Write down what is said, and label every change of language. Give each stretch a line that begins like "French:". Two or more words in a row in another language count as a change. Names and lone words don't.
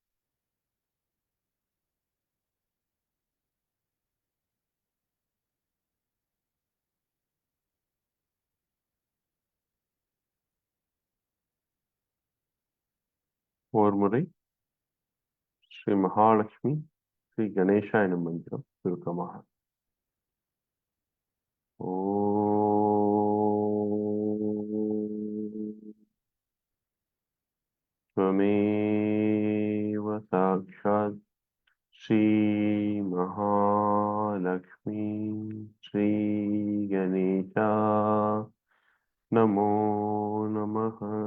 Tamil: ஓர் முறை ஸ்ரீ மகாலட்சுமி ஸ்ரீ கணேஷா எனும் மந்திரம் சுருக்கமாக
Sanskrit: त्वमेव साक्षात् श्री महालक्ष्मी श्री गणेशा नमो नमः.